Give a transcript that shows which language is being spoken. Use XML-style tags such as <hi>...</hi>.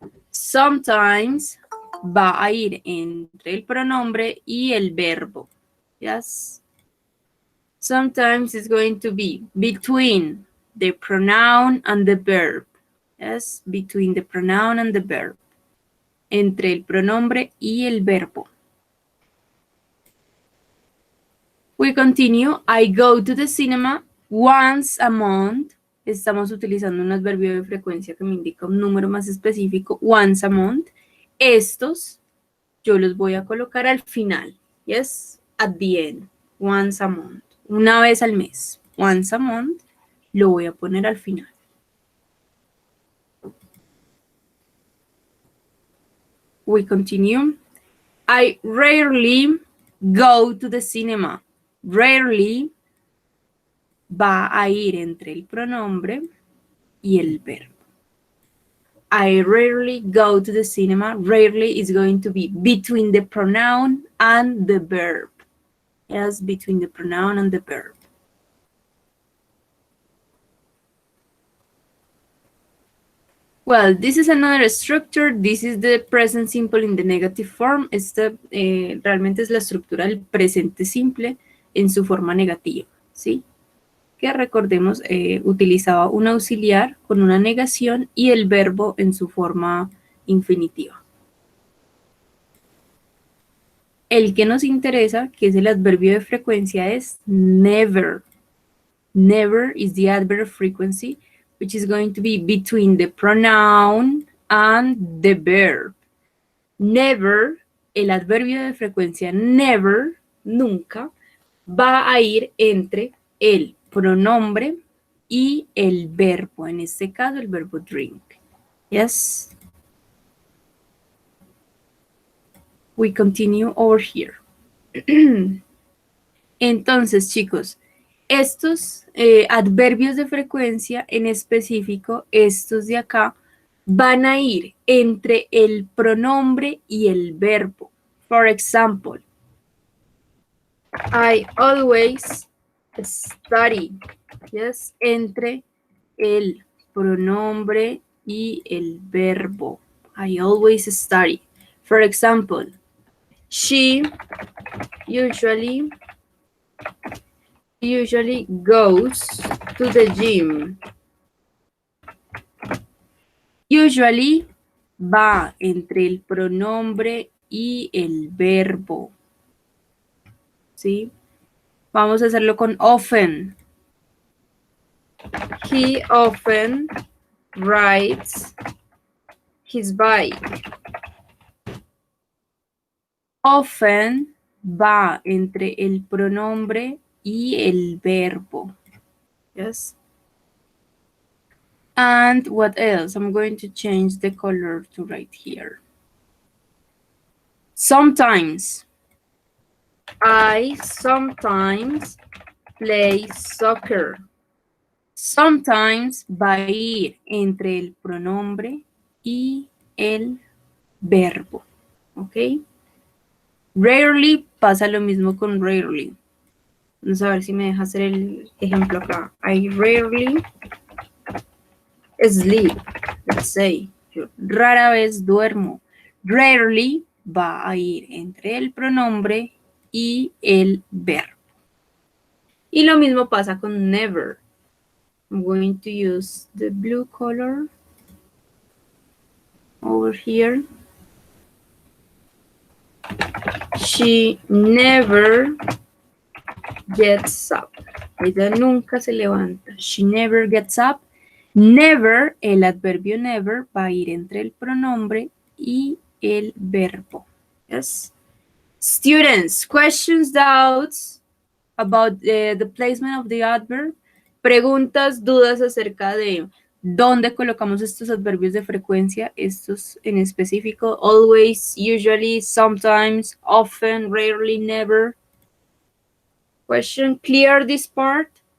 <es>Sometimes va a ir entre el pronombre y el verbo.</es> <en>Yes. Sometimes it's going to be between the pronoun and the verb. Yes, between the pronoun and the verb.</en> <es>Entre el pronombre y el verbo.</es> <en>We continue. I go to the cinema once a month.</en> <es>Estamos utilizando un adverbio de frecuencia que me indica un número más específico.</es> <en>Once a month.</en> <es>Estos yo los voy a colocar al final.</es> <en>Yes, at the end. Once a month.</en> <es>Una vez al mes.</es> <en>Once a month.</en> <es>Lo voy a poner al final.</es> <en>We continue. I rarely go to the cinema.</en> <es>Rarely va a ir entre el pronombre y el verbo.</es> <en>I rarely go to the cinema. Rarely is going to be between the pronoun and the verb. Yes, between the pronoun and the verb. Well, this is another structure. This is the present simple in the negative form.</en> <es>Esta realmente es la estructura del presente simple en su forma negativa, ¿sí? Que recordemos, utilizaba un auxiliar con una negación y el verbo en su forma infinitiva. El que nos interesa, que es el adverbio de frecuencia, es never.</es> <en>Never is the adverb of frequency, which is going to be between the pronoun and the verb.</en> <es>Never, el adverbio de frecuencia never, nunca, va a ir entre el pronombre y el verbo. En este caso, el verbo drink. Yes.</es> <en>We continue over here.</en> <es>Entonces, chicos, estos adverbios de frecuencia, en específico, estos de acá, van a ir entre el pronombre y el verbo.</es> <en>For example, I always study.</en> <es>Yes, entre el pronombre y el verbo.</es> <en>I always study. For example, she usually goes to the gym.</en> <es>Usually va entre el pronombre y el verbo. ¿Sí? Vamos a hacerlo con often.</es> <en>He often rides his bike.</en> <es>Often va entre el pronombre y el verbo.</es> <en>Yes. And what else? I'm going to change the color to right here. Sometimes. I sometimes play soccer.</en> <es>Sometimes va a ir entre el pronombre y el verbo. ¿Ok? Rarely pasa lo mismo con rarely. Vamos a ver si me deja hacer el ejemplo acá.</es> <en>I rarely sleep. Let's say.</en> <es>Yo rara vez duermo.</es> <en>Rarely</en> <es>va a ir entre el pronombre y el verbo. Y lo mismo pasa con never.</es> <en>I'm going to use the blue color over here. She never gets up.</en> <es>Ella nunca se levanta.</es> <en>She never gets up.</en> <es>Never, el adverbio never, va a ir entre el pronombre y el verbo.</es> <en>Yes. Students, questions, doubts about the placement of the adverb.</en> <es>Preguntas, dudas acerca de dónde colocamos estos adverbios de frecuencia, estos en específico.</es> <en>Always, usually, sometimes, often, rarely, never. Question, clear this part?</en>